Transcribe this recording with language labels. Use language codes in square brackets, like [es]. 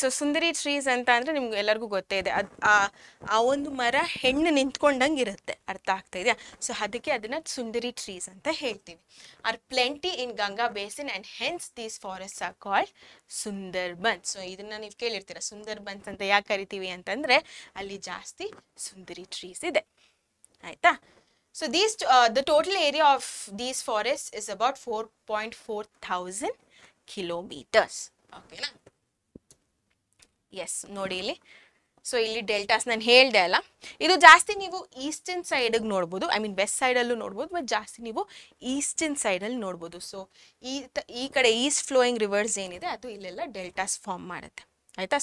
[kn] So ಸುಂದರಿ trees ಅಂತ ಅಂದರೆ ನಿಮ್ಗೆ ಎಲ್ಲರಿಗೂ ಗೊತ್ತೇ ಇದೆ, ಅದು ಆ ಒಂದು ಮರ ಹೆಣ್ಣು ನಿಂತ್ಕೊಂಡಂಗೆ ಇರುತ್ತೆ, ಅರ್ಥ ಆಗ್ತಾ ಇದೆಯಾ. ಸೊ ಅದಕ್ಕೆ ಅದನ್ನು ಸುಂದರಿ ಟ್ರೀಸ್ ಅಂತ ಹೇಳ್ತೀವಿ. [en] Are plenty in Ganga basin and hence these forest are called Sundarbans. [kn] So ಇದನ್ನು ನೀವು ಕೇಳಿರ್ತೀರ, ಸುಂದರ್ಬನ್ಸ್ ಅಂತ ಯಾಕೆ ಕರಿತೀವಿ ಅಂತಂದರೆ ಅಲ್ಲಿ ಜಾಸ್ತಿ ಸುಂದರಿ ಟ್ರೀಸ್ ಇದೆ ಆಯಿತಾ. [en] So the total area of these forests is about 4.4 thousand kilometers. Okay na? Yes, [kn] ನೋಡಿ ಇಲ್ಲಿ. ಸೊ ಇಲ್ಲಿ ಡೆಲ್ಟಾಸ್ ನಾನು ಹೇಳ್ದೆ ಅಲ್ಲ, ಇದು ಜಾಸ್ತಿ ನೀವು ಈಸ್ಟರ್ನ್ ಸೈಡಿಗೆ ನೋಡ್ಬೋದು, ಐ ಮೀನ್ ವೆಸ್ಟ್ ಸೈಡಲ್ಲೂ ನೋಡ್ಬೋದು, ಬಟ್ ಜಾಸ್ತಿ ನೀವು ಈಸ್ಟರ್ನ್ ಸೈಡಲ್ಲಿ ನೋಡ್ಬೋದು. ಸೊ ಈ ಕಡೆ ಈಸ್ಟ್ ಫ್ಲೋಯಿಂಗ್ ರಿವರ್ಸ್ ಏನಿದೆ ಅದು ಇಲ್ಲೆಲ್ಲ ಡೆಲ್ಟಾಸ್ ಫಾರ್ಮ್ ಮಾಡುತ್ತೆ ಆಯಿತಾ.